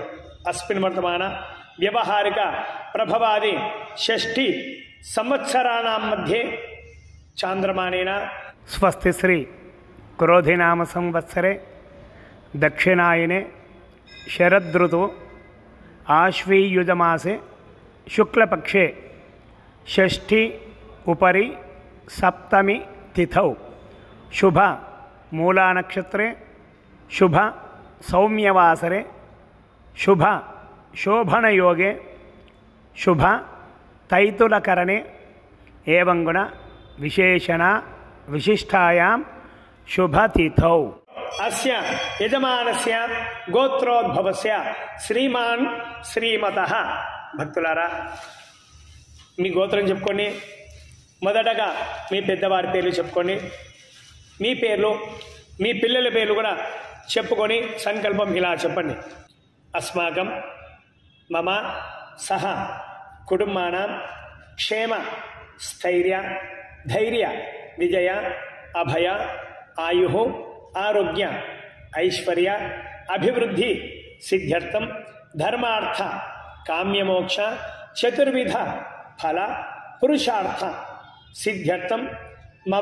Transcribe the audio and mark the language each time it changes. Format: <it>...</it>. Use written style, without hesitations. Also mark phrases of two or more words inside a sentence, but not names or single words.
<sa>అస్మిన్ వర్తమాన వ్యవహారిక ప్రభవాది 6 సంవత్సరాణం మధ్యే చాంద్రమానేన స్వస్తి శ్రీ క్రోధినామ సంవత్సరే దక్షిణాయనే శరదృతువు आश्वीयुजमासे शुक्लपक्षे षष्ठी उपरि सप्तमी तिथौ शुभ मूलानक्षत्रे शुभ सौम्यवासरे शुभ शोभनयोगे शुभ तैतुलकरणे एवं गुण विशेषण विशिष्टायां शुभतिथौ अस्य यजमानस्य गोत्रोद्भवस्य श्रीमान् श्रीमतः</sa> <te>భక్తులారా మీ గోత్రం చెప్పుకోండి. మొదటగా మీ పెద్దవారి పేర్లు చెప్పుకోండి. మీ పేర్లు మీ పిల్లల పేర్లు కూడా చెప్పుకొని సంకల్పం ఇలా చెప్పండి.</te> <sa>అస్మాకం మమ సహ కుటుంబానాం క్షేమ స్థైర్య ధైర్య విజయ అభయ ఆయు ఆరోగ్య ఐశ్వర్య అభివృద్ధి సిద్ధ్యర్థం ధర్మార్థ కామ్యమోక్ష చతుర్విధ ఫల పురుషార్థ సిద్ధ్యర్థం మమ</sa>